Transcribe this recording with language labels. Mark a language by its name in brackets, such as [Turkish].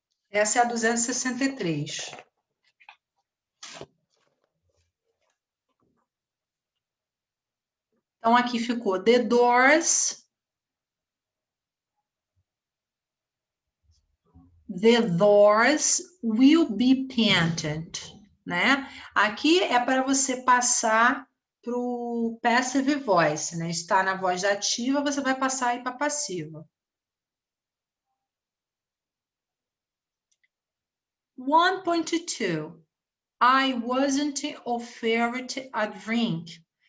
[Portuguese] Essa é a 263. Então, aqui ficou [English] The doors. The doors will be painted, né? [Portuguese] Aqui é para você passar para o passive voice, né? Está na voz ativa, você vai passar aí para passiva. [English] 1.2. I wasn't offered a drink.